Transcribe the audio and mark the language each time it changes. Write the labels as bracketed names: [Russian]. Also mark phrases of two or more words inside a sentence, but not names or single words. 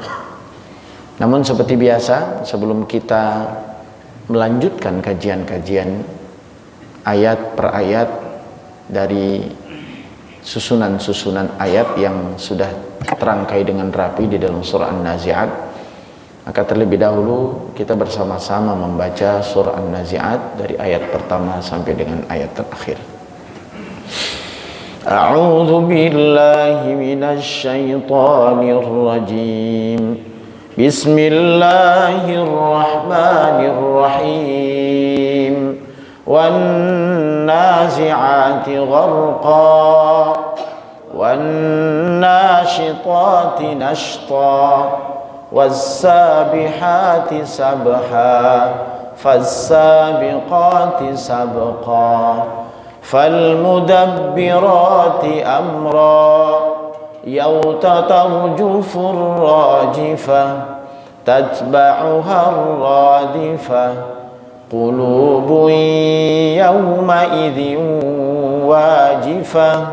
[Indonesian] Namun seperti biasa, sebelum kita melanjutkan kajian-kajian ayat per ayat dari susunan-susunan ayat yang sudah terangkai dengan rapi di dalam surah An-Nazi'at, maka terlebih dahulu kita bersama-sama membaca surah An-Nazi'at dari ayat pertama sampai dengan ayat terakhir. [Arabic] أعوذ بالله من الشيطان الرجيم. Bismillahirrahmanirrahim. والنازعات غرقا والناشطات نشطا والسابحات سبحا فالسابقات سبقا فالمدبرات أمرا يوم ترجف الراجفة تتبعها الرادفة قلوب يومئذ واجفة